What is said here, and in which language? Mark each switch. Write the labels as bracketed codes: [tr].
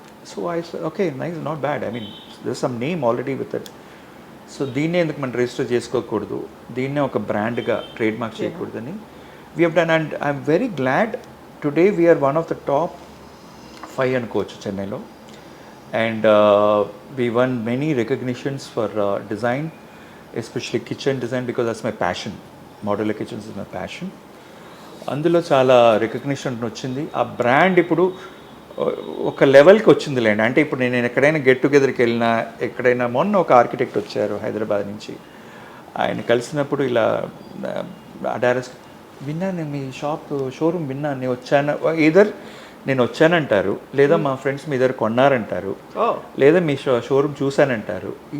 [en] So I okay nice, not bad, I mean there some name already with it. [te] So దీన్నే ఎందుకు మనం register చేసుకోకూడదు, దీన్నే ఒక బ్రాండ్గా ట్రేడ్ మార్క్ చేయకూడదని [en] We have done. And I'm very glad today we're one of the top 5 [te] అనుకోవచ్చు చెన్నైలో. [en] And we won many recognitions for design, especially kitchen design, because that's my passion. Modular kitchens is my passion. [te] అందులో చాలా recognition వచ్చింది. ఆ brand ఇప్పుడు ఒక లెవెల్కి వచ్చింది లేండి. అంటే ఇప్పుడు నేను ఎక్కడైనా గెట్ టుగెదర్కి వెళ్ళినా, ఎక్కడైనా మొన్న ఒక ఆర్కిటెక్ట్ వచ్చారు హైదరాబాద్ నుంచి, ఆయన కలిసినప్పుడు ఇలా అడారస్ విన్నాను, మీ షోరూమ్ విన్నాను, నేను వచ్చాను, ఏదర్ నేను వచ్చానంటారు, లేదా మా ఫ్రెండ్స్ మీ దగ్గర కొన్నారంటారు, లేదా మీ షోరూమ్ చూశానంటారు.